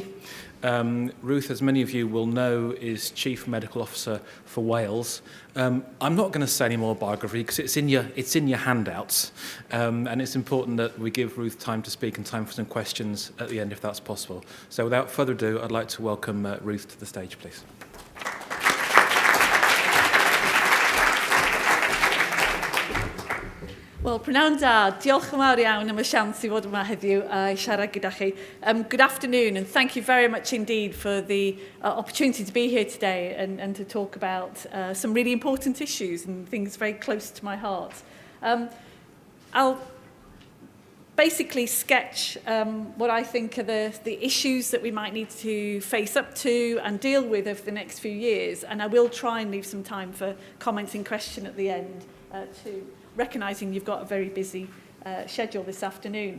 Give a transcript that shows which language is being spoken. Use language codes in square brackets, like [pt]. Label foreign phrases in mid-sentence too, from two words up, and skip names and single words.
[en] Ruth, as many of you will know, is Chief Medical Officer for Wales. I'm not going to say any more biography because it's in your handouts, and it's important that we give Ruth time to speak and time for some questions at the end, if that's possible. So, without further ado, I'd like to welcome Ruth to the stage, please. [cy] Wel, prynawn da, diolch yn fawr iawn am y siawns i fod yma heddiw i siarad gyda chi. [en] Good afternoon, and thank you very much indeed for the opportunity to be here today and to talk about some really important issues and things very close to my heart. I'll basically sketch what I think are the issues that we might need to face up to and deal with over the next few years, and I will try and leave some time for comments and question at the end too, recognising you've got a very busy schedule this afternoon.